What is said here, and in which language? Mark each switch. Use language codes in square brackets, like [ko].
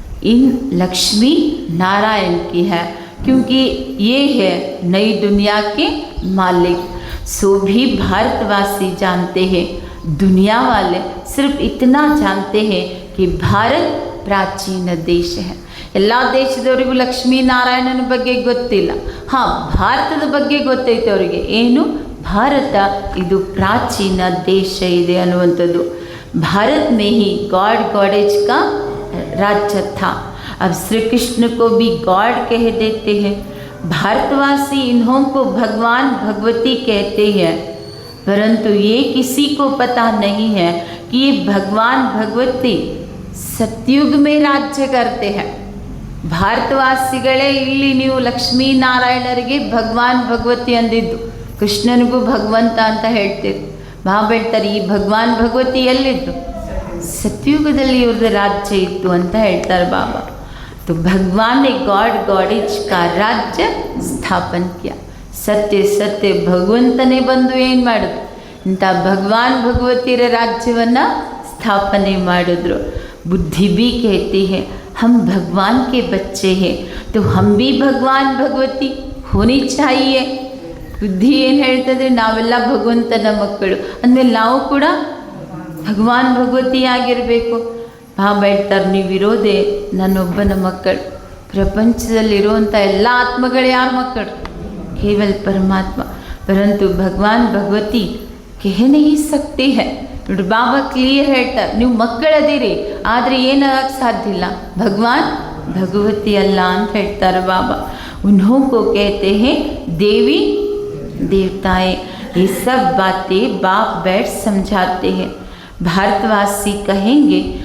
[hi] इन लक्ष्मी नारायण की है, क्योंकि ये है नई दुनिया के मालिक. सो भी भारतवासी जानते हैं, दुनिया वाले सिर्फ इतना जानते हैं कि भारत प्राचीन देश है. [kn] ಎಲ್ಲ ದೇಶದವರಿಗೂ ಲಕ್ಷ್ಮೀನಾರಾಯಣನ ಬಗ್ಗೆ ಗೊತ್ತಿಲ್ಲ. ಹಾಂ, ಭಾರತದ ಬಗ್ಗೆ ಗೊತ್ತೈತೆ ಅವರಿಗೆ. ಏನು? ಭಾರತ ಇದು ಪ್ರಾಚೀನ ದೇಶ ಇದೆ ಅನ್ನುವಂಥದ್ದು. [hi] भारत में ही गॉड गॉडेज का राज्य था. अब श्री कृष्ण को भी गॉड कह देते हैं. भारतवासी इन्हों को भगवान भगवती कहते हैं, परंतु ये किसी को पता नहीं है कि ये भगवान भगवती सतयुग में राज्य करते हैं. [kn] ಭಾರತವಾಸಿಗಳೇ ಇಲ್ಲಿ ನೀವು ಲಕ್ಷ್ಮೀನಾರಾಯಣರಿಗೆ ಭಗವಾನ್ ಭಗವತಿ ಅಂದಿದ್ದು, ಕೃಷ್ಣನಿಗೂ ಭಗವಂತ ಅಂತ ಹೇಳ್ತೀರಿ. ಬಾಬಾ ಹೇಳ್ತಾರೆ, ಈ ಭಗವಾನ್ ಭಗವತಿ ಎಲ್ಲಿದ್ದು? ಸತ್ಯುಗದಲ್ಲಿ ಇವ್ರದ್ದು ರಾಜ್ಯ ಇತ್ತು ಅಂತ ಹೇಳ್ತಾರೆ ಬಾಬಾ. [hi] तो भगवान ने गॉड गॉडेज का राज्य ಸ್ಥಾಪನ किया. [kn] ಸತ್ಯ ಸತ್ಯ ಭಗವಂತನೇ ಬಂದು ಏನು ಮಾಡಿದ್ರು? ಇಂಥ ಭಗವಾನ್ ಭಗವತಿಯರ ರಾಜ್ಯವನ್ನು ಸ್ಥಾಪನೆ ಮಾಡಿದ್ರು. [hi] बुद्धि भी कहती है हम भगवान के बच्चे हैं, तो हम भी भगवान भगवती होनी चाहिए. [kn] ಬುದ್ಧಿ ಏನು ಹೇಳ್ತದೆ? ನಾವೆಲ್ಲ ಭಗವಂತನ ಮಕ್ಕಳು ಅಂದಮೇಲೆ ನಾವು ಕೂಡ ಭಗವಾನ್ ಭಗವತಿ ಆಗಿರಬೇಕು. ಬಾಬಾ ಹೇಳ್ತಾರೆ, ನೀವಿರೋದೇ ನನ್ನೊಬ್ಬನ ಮಕ್ಕಳು. ಪ್ರಪಂಚದಲ್ಲಿರುವಂಥ ಎಲ್ಲ ಆತ್ಮಗಳು ಯಾರ ಮಕ್ಕಳು? [hi] ಕೇವಲ ಪರಮಾತ್ಮ. ಪರಂತು ಭಗವಾನ್ ಭಗವತಿ ಕಹ ನಹೀ ಸಕ್ತಿ ಹೈ. [kn] ನೋಡಿ, ಬಾಬಾ ಕ್ಲಿಯರ್ ಹೇಳ್ತಾರೆ, ನೀವು ಮಕ್ಕಳದಿರಿ, ಆದರೆ ಏನಾಗಕ್ಕೆ ಸಾಧ್ಯ ಇಲ್ಲ, ಭಗವಾನ್ ಭಗವತಿ ಅಲ್ಲ ಅಂತ ಹೇಳ್ತಾರೆ ಬಾಬಾ. [hi] उन्हों को कहते हैं देवी देवताएं. ये सब बातें बाप बैठ समझाते हैं. भारतवासी कहेंगे